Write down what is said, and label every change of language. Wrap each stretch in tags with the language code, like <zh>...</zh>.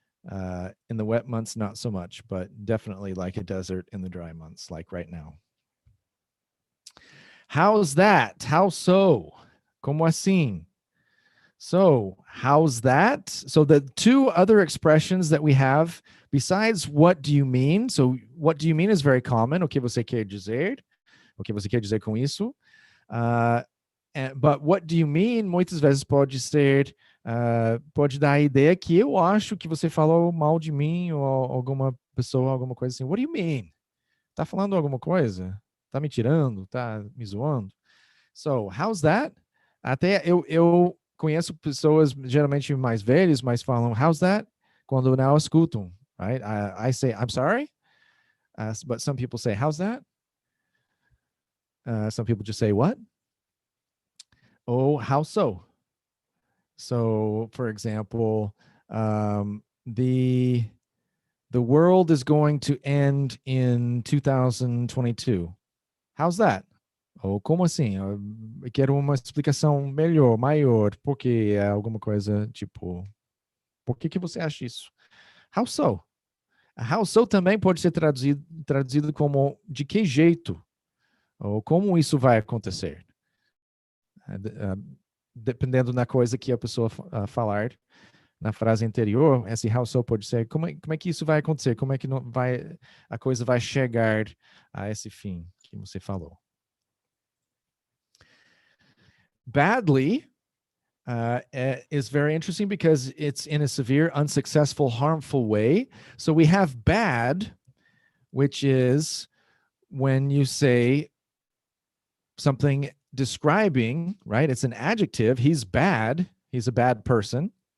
<en>In the wet months, not so much, but definitely like a desert in the dry months, like right now. How's that? How so?</en> <pt>Como assim?</pt> <en>So how's that? So the two other expressions that we have besides what do you mean? So what do you mean is very common.</en> <pt>O que você quer dizer? O que você quer dizer com isso?</pt> <en>But what do you mean?</en> <pt>Muitas vezes pode ser, pode dar a ideia que eu acho que você falou mal de mim ou alguma pessoa alguma coisa assim,</pt> <en>what do you mean?</en> <pt>Tá falando alguma coisa? Tá me tirando? Tá me zoando?</pt> <en>So, how's that?</en> <pt>Até eu conheço pessoas geralmente mais velhas, mas falam,</pt> <en>how's that?</en> <pt>Quando não escutam,</pt> <en>right? I say, I'm sorry, but some people say, how's that? Some people just say, what? Oh, how so? So, for example, the world is going to end in 2022.</en> <pt>How's that? Ou como assim? Eu quero uma explicação melhor, maior, porque é alguma coisa tipo, por que você acha isso?</pt> <en>How so?</en> <pt>How so também pode ser traduzido como de que jeito? Ou como isso vai acontecer? Dependendo da coisa que a pessoa falar na frase anterior, esse how so pode ser como é que isso vai acontecer? Como é que não vai, a coisa vai chegar a esse fim que você falou?</pt> <en>Badly is very interesting because it's in a severe, unsuccessful, harmful way. So we have bad, which is when you say something describing, right? It's an adjective. He's bad. He's a bad person.</en>